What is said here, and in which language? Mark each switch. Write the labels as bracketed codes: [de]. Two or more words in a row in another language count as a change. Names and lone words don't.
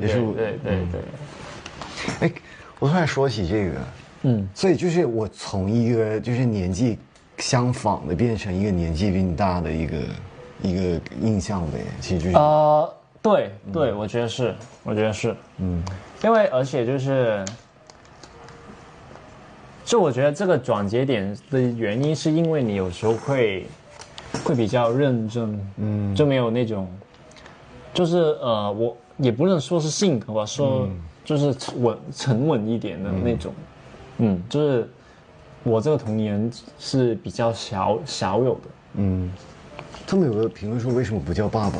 [zh] 哎，我突然說起這個，所以就是我從一個就是年紀相仿的變成一個年紀比你大的一個印象唄，其實就是對，我覺得是，因為而且就我覺得這個轉折點的原因是因為你有時候會比較認真，就沒有那種，就是我也不能說是性格吧，說就是沉穩一點的那種，就是我這個童年是比較少有的，他們有個評論說為什麼不叫爸爸？